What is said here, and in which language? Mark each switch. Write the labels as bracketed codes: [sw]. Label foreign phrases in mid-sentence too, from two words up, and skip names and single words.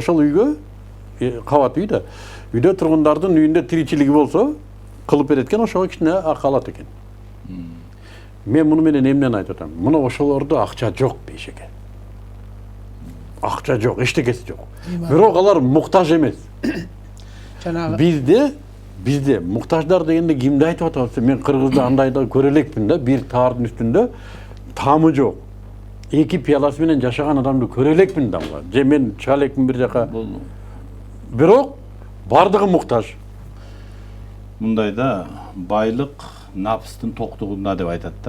[ky] Ошол үйгө, кабат үй да, үйдө тургундардын үйүндө тиричилиги болсо, кылып берет экен, ошого кичине акы алат экен. Мен муну менен эмнени айтып атам? Мына ошолордо акча жок бейшеке. Акча жок, эчтекеси жок. Бирок алар муктаж эмес. Жанагы Бизде муктаждар дегенде кимде айтып атабыз? Мен Кыргызда андай да көрө элекмин да, бир таардын үстүндө тамы жок. 2 пияласы менен жашаган адамды көрө элекмин да. Же мен чыга элекмин бир жака. Бирок бардыгы муктаж. Мындай да, байлык напстын токтугунда деп айтат да.